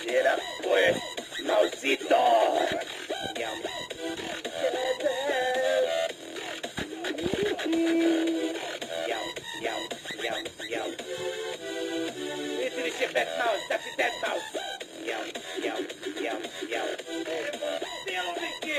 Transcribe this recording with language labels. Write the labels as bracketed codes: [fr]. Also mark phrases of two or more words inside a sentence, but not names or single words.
[es] Era pues, Mausito. Miau. Miau, miau, miau, miau. [en] Listen to shit, that mouse, that's a dead mouse. Miau, miau, miau, miau. Stay on the kick.